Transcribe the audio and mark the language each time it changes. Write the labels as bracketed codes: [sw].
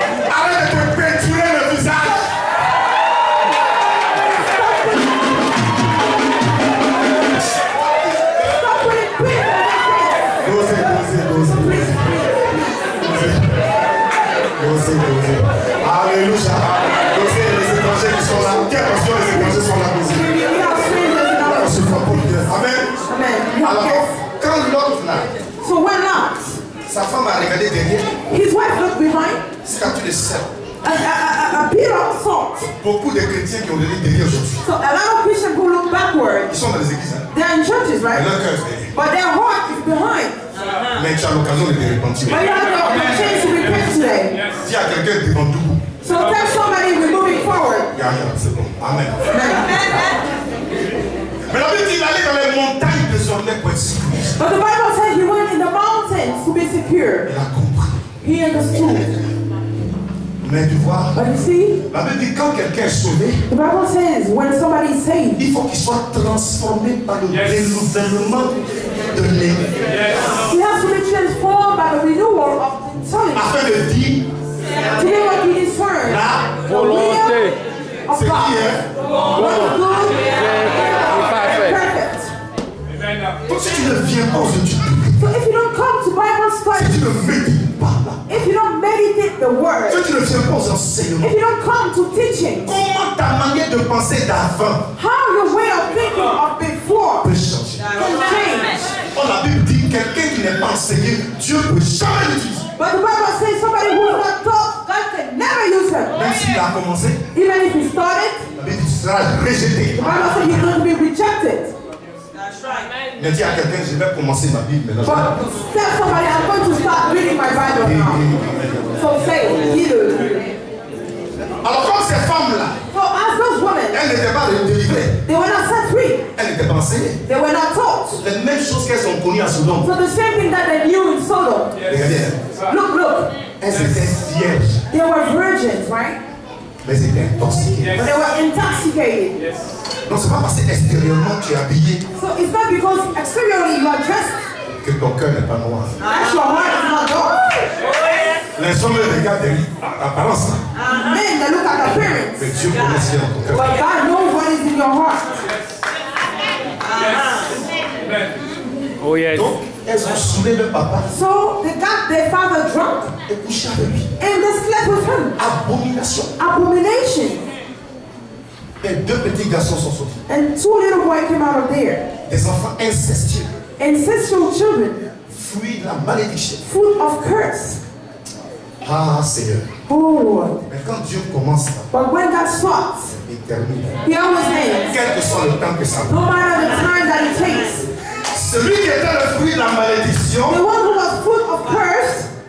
[fr] Arrête de te peinturer le visage. [en] Stop putting paint on your face. [fr] Dosez. [en] Please, please, [fr] Dosez. Alléluia. Dosez les étrangers qui sont là. Quelle attention, les étrangers sont là. [en] please. We have strangers in our [fr] On se voit pour Dieu. Amen. [en] Amen. You have [fr] Alors, [en] guests. [fr] quand l'autre là, [en] So when not, [fr] sa femme a regardé derrière, [en] his wife looked behind, [fr] statue de sel. [en] a bit of salt. [fr] Beaucoup de chrétiens qui ont regardé derrière aujourd'hui, [en] So a lot of Christians who look backward, [fr] ils sont dans les églises. Hein. [en] they're in churches, [fr] Et [en] right? [fr] leur cœur est derrière. [en] But their heart is behind. [fr] Mais tu as l'occasion de te repentir. [en] But you have the chance to repent today. [fr] Dis à quelqu'un devant tout. [en] So tell somebody we're moving forward. [fr] C'est bon. Amen. [en] Amen. [fr] Mais la Bible dit qu'il allait dans les montagnes désormais pour être sécurisé. [en] But the Bible says he went in the mountains to be secure. [fr] Il a compris. [en] He understood. [fr] Mais tu vois, [en] But you see, [fr] la Bible dit que quand quelqu'un est sauvé, [en] the Bible says when somebody is saved, [fr] il faut qu'il soit transformé par le renouvellement de l'esprit. [en] he has to be transformed by the renewal of intelligence. [fr] Afin de dire, [en] To be what he discerns. [fr] la [en] The will [fr] volonté. [en] of [fr] c'est [en] God. [fr] qui est. [en] What is good and [fr] parfait. [en] perfect. [fr] Donc si tu ne viens pas aux études bibliques, [en] So if you don't come to Bible [fr] si [en] study, [fr] tu ne médites pas là, [en] if you don't meditate the word, [fr] si tu ne viens pas aux enseignements, [en] if you don't come to teaching, [fr] comment ta manière de penser d'avant [en] how your way of thinking of before [fr] peut changer? [en] can change. [fr] Oh, la Bible dit quelqu'un qui n'est pas enseigné, Dieu ne peut jamais l'utiliser. [en] But the Bible says somebody who is not taught, God can never use him. [fr] Même s'il a commencé, [en] Even if he started, [fr] la Bible dit tu seras rejeté. [en] the Bible says you're going to be rejected. [fr] Mais dis à quelqu'un, je vais commencer ma Bible maintenant. [en] But tell somebody, I'm going to start reading my Bible now. So say, either. [fr] Alors comme ces femmes-là, [en] So as those women, [fr] elles n'étaient pas délivrées, [en] they were not set free. [fr] elles n'étaient pas enseignées. [en] They were not taught. [fr] Les mêmes choses qu'elles ont connues à Sodome. [en] So the same thing that they knew in Sodom. [fr] Regardez, [en] Look. [fr] elles étaient vierges, [en] They were virgins, right? [fr] mais elles étaient intoxiquées. [en] But they were intoxicated. [fr] Donc c'est pas parce que extérieurement tu es habillé [en] So it's not because exteriorly you are dressed [fr] que ton cœur n'est pas noir. [en] that your heart is not dark. [fr] Les hommes regardent l'apparence, [en] Men, they look at appearance. [fr] mais Dieu connaît ce qu'il y a dans ton cœur. [en] But God knows what is in your heart. Oh yes. [fr] Donc elles ont saoulé le papa [en] So they got their father drunk [fr] et couché avec lui. [en] and they slept with him. [fr] Abomination. [en] Abomination. [fr] Et deux petits garçons sont sortis. [en] And two little boys came out of there. [fr] Des enfants incestueux. [en] Ancestral children, [fr] Fruit de la malédiction. [en] fruit of curse. [fr] Ah Seigneur. [en] Oh Lord. [fr] Mais quand Dieu commence, [en] But when God starts, [fr] il termine. [en] He always ends. [fr] Quel que soit le temps que ça [en] No [fr] prend. [en] matter the time that it takes. [fr] Celui qui était le fruit de la malédiction [en] The one who was full of curse